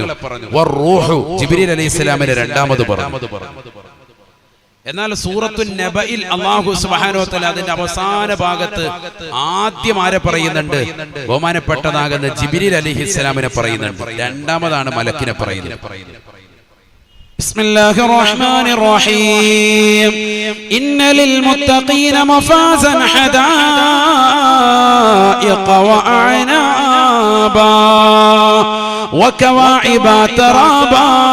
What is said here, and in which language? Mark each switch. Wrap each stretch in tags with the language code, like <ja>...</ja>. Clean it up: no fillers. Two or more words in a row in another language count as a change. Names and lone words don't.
<ml>വറൂഹു ജിബ്രീൽ അലൈഹിസ്സലാമിനെ രണ്ടാമത് പറഞ്ഞു. എന്നാൽ സൂറത്തുൻ നബയിൽ</ml> <ar>الله سبحانه و تعالى</ar> <ml>അതിന്റെ അവസാന ഭാഗത്ത് ആദ്യം ആരെ പറയുന്നുണ്ട്? ബഹുമാനപ്പെട്ടതാകുന്ന ജിബ്രീൽ അലൈഹിസ്സലാമിനെ പറയുന്നുണ്ട്. രണ്ടാമതാണ് മലക്കിനെ പറയുന്നത്.</ml> <ar>بسم الله الرحمن الرحيم إن للمتقين مفازا حدائق وأعناب وكواعب ترابا</ar>